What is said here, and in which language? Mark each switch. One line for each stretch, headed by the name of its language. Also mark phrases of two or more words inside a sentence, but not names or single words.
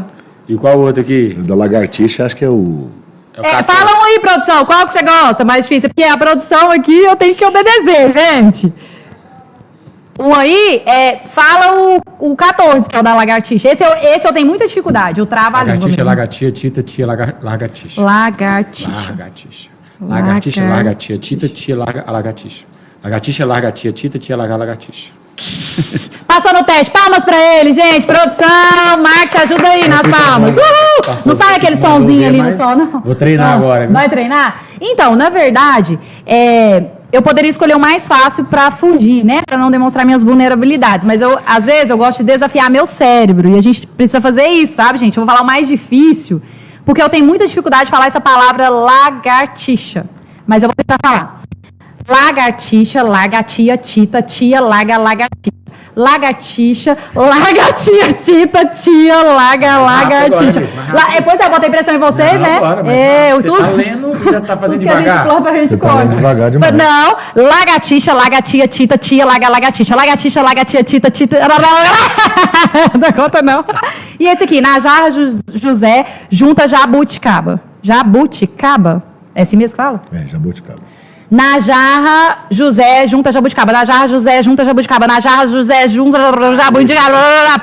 Portuguese: E qual o outro aqui? O da lagartixa, acho que é o... Fala um aí, produção. Qual que você gosta? Mais difícil. Porque a produção aqui eu tenho que obedecer, gente. Um aí, fala o 14, que é o da lagartixa. Esse eu tenho muita dificuldade. Eu travo a língua. Lagartixa, lagartia, tita, tia, lagartixa. Lagartixa. Lagartixa, lagartia, tita, tia, lagartixa. Lagartixa, lagartia, tita, tia, lagartixa. Passou no teste. Palmas pra ele, gente. Produção, Marcos, ajuda aí nas palmas. Uhul! Não sai aquele sonzinho ali no som, não. Vou treinar agora. Viu? Vai treinar? Então, na verdade, eu poderia escolher o mais fácil para fugir, né? Para não demonstrar minhas vulnerabilidades. Mas às vezes eu gosto de desafiar meu cérebro. E a gente precisa fazer isso, sabe, gente? Eu vou falar o mais difícil, porque eu tenho muita dificuldade de falar essa palavra lagartixa. Mas eu vou tentar falar. Lagartixa, lagartia, tita, tia, lagartixa. Lagartixa, lagartia, tita, tia, lagartixa. Depois eu botei pressão em vocês, não, né? Agora, você tá lendo e já tá fazendo devagar. A gente planta, a gente tá lendo devagar demais. Não, lagartixa, lagartia, tita, tia, lagartixa. Lagartixa, lagartia, tita. Não dá conta, não. E esse aqui, na jarra José, junta jabuticaba. Jabuticaba? É assim mesmo que fala? Jabuticaba. Na jarra, José junta jabuticaba. Na jarra, José junta jabuticaba. Na jarra, José junta jabuticaba.